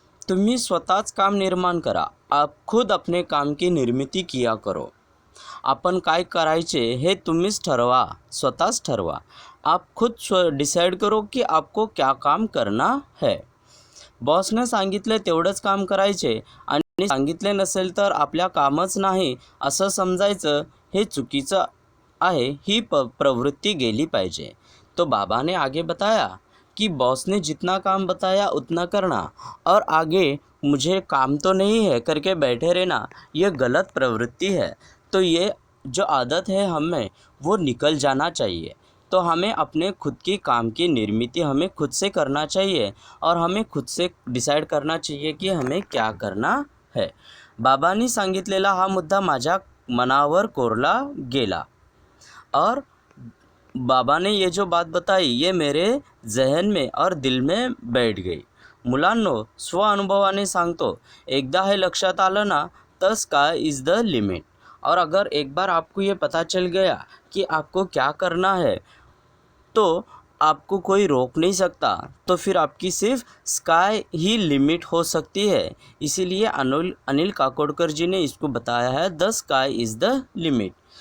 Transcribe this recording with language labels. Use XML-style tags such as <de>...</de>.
<mr>तुम्ही स्वतःच काम निर्माण करा.</mr> <hi>आप खुद अपने काम की निर्मिती किया करो.</hi> <mr>आपण काय करायचे हे तुम्हीच ठरवा, स्वतःच ठरवा.</mr> <hi>आप खुद डिसाइड करो की आपको क्या काम करना है.</hi> <mr>बॉसने सांगितले तेवढंच काम करायचे आणि सांगितले नसेल तर आपल्या कामच नाही असं समजायचं, हे चुकीचं आहे. ही प्रवृत्ति गेली पाहिजे.</mr> <hi>तो बाबा ने आगे बताया कि बॉस ने जितना काम बताया उतना करना और आगे मुझे काम तो नहीं है करके बैठे रहना, ये गलत प्रवृत्ति है. तो ये जो आदत है हमें वो निकल जाना चाहिए. तो हमें अपने खुद की काम की निर्मिती हमें खुद से करना चाहिए और हमें खुद से डिसाइड करना चाहिए की हमें क्या करना है.</hi> <mr>बाबांनी सांगितलेला हा मुद्दा माझ्या मनावर कोरला गेला</mr> <hi>और बाबा ने ये जो बात बताई ये मेरे जहन में और दिल में बैठ गई.</hi> <mr>मुलांनो, स्व अनुभवाने सांगतो, एकदा हे लक्षात आलं ना तर</mr> <en>Sky is the limit.</en> <hi>और अगर एक बार आपको ये पता चल गया कि आपको क्या करना है तो आपको कोई रोक नहीं सकता, तो फिर आपकी सिर्फ स्काई ही लिमिट हो सकती है. इसीलिए अनिल काकोडकर जी ने इसको बताया है</hi> <en>The sky is the limit.</en>